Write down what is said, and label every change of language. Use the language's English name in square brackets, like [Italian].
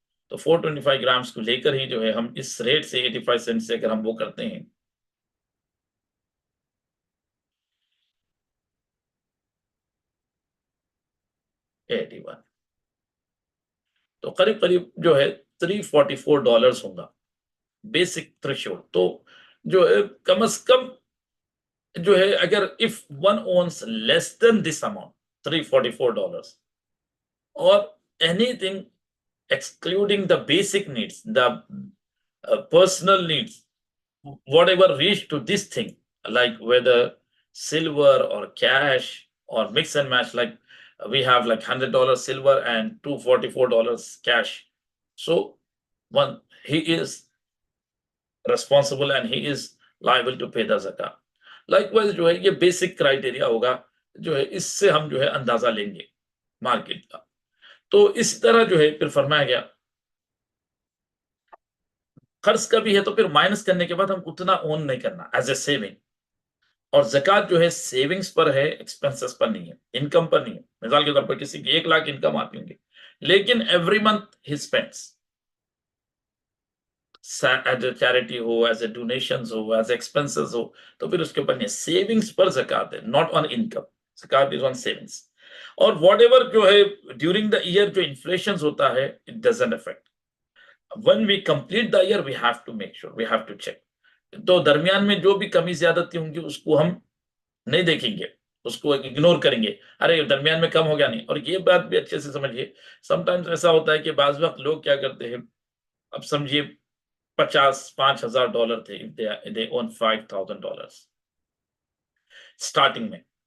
[Urdu] تو 425 گرامس کو لے کر ہی جو ہے ہم اس ریٹ سے 85 سینٹ سے اگر ہم وہ کرتے ہیں $81 تو قریب قریب جو ہے $344 ہوگا بیسک تھریشولڈ. تو جو ہے کم از کم جو ہے اگر [English] if one owns less than this amount $344 or anything excluding the basic needs, the personal needs, whatever reach to this thing, like whether silver or cash or mix and match, like we have like $100 silver and $244 cash. So one, he is responsible and he is liable to pay the zakah. Likewise [Urdu] جو ہے یہ basic criteria ہوگا جو ہے اس سے ہم جو ہے اندازہ لیں گے مارکیٹ کا. تو اس طرح جو ہے پھر فرمایا گیا قرض کا بھی ہے تو پھر مائنس کرنے کے بعد ہم اتنا اون نہیں کرنا ایز اے سیونگ. اور زکوٰۃ جو ہے سیونگز پر ہے، ایکسپینسز پر نہیں ہے، انکم پر نہیں ہے. مثال کے طور پر کسی کی 1 لاکھ انکم آتی ہوں گی لیکن every month he spends as a charity ہو، as a donations ہو، as a expenses ہو، تو پھر اس کے اوپر نہیں. سیونگز پر زکوٰۃ ہے، [English] Not on income. زکوٰۃ is on savings. [Urdu] اور [English] whatever [Urdu] جو ہے [English] during the year [Urdu] جو [English] inflation [Urdu] ہوتا ہے [English] It doesn't affect. when we complete the year we have to make sure, we have to check. [Urdu] تو درمیان میں جو بھی کمی زیادتی ہوں گی اس کو ہم نہیں دیکھیں گے، اس کو اگنور کریں گے. ارے درمیان میں کم ہو گیا نہیں. اور یہ بات بھی اچھے سے سمجھیے، [English] sometimes [Urdu] ایسا ہوتا ہے کہ بعض وقت لوگ کیا کرتے ہیں، اب سمجھیے $5,000 تھے، [English] they own $5,000 [Urdu] اسٹارٹنگ میں.